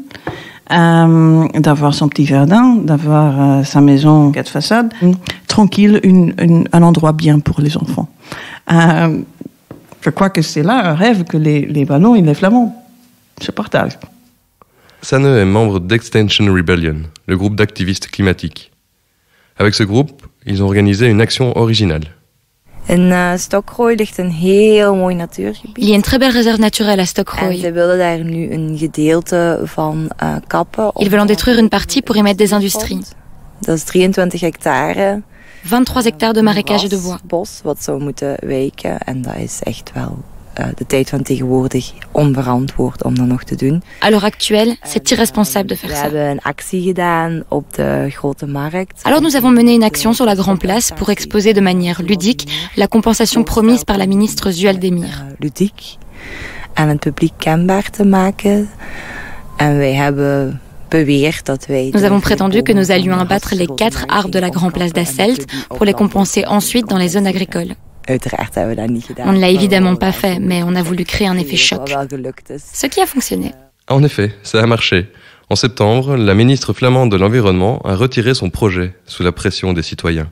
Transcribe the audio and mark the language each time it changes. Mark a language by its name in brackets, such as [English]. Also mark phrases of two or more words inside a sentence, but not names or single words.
[French] D'avoir son petit jardin, d'avoir sa maison 4 façades, tranquille, un endroit bien pour les enfants. Je crois que c'est là un rêve que les Wallons et les Flamands se partagent. Sanne est membre d'Extinction Rebellion, le groupe d'activistes climatiques. Avec ce groupe, ils ont organisé une action originale. [Dutch] In Stokrooi ligt een heel mooi natuurgebied. [French] Il y a une très belle réserve naturelle à Stokrooi. [Dutch] En ze willen daar nu een gedeelte van kappen. [French] Ils veulent en détruire une partie pour y mettre des industries. [Dutch] Dat is 23 hectare. [French] 23 hectares de marécages et de bois. [Dutch] Bos wat zou moeten wijken en dat is echt wel de tijd van tegenwoordig onverantwoord om dat nog te doen. [French] À l'heure actuelle, c'est irresponsable de faire ça. [Dutch] We hebben een actie gedaan op de grote markt. [French] Alors nous avons mené une action sur la Grande Place pour exposer de manière ludique la compensation promise par la ministre Zuel Demir. [Dutch] Ludiek aan het publiek kenbaar te maken. En wij hebben beweerd dat wij... [French] Nous avons prétendu que nous allions abattre les 4 arbres de la Grande Place d'Asselt pour les compenser ensuite dans les zones agricoles. On ne l'a évidemment pas fait, mais on a voulu créer un effet choc. Ce qui a fonctionné. En effet, ça a marché. En septembre, la ministre flamande de l'Environnement a retiré son projet sous la pression des citoyens.